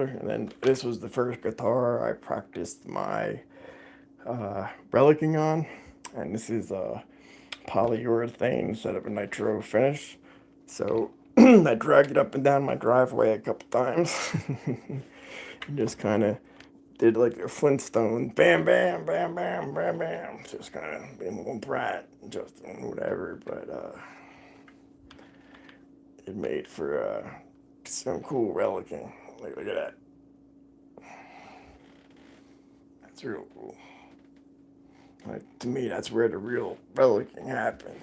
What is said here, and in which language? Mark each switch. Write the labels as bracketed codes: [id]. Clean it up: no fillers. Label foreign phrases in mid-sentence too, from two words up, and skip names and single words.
[en] And then this was the first guitar I practiced my relicing on, and this is a polyurethane instead of a nitro finish. So I dragged it up and down my driveway a couple times and just kind of did like a Flintstone, bam, bam, bam, bam, bam, bam. Just kind of being a little brat, just whatever. But it made for some cool relicing. Look at that. That's real cool. Like, to me, that's where the real relicing happens.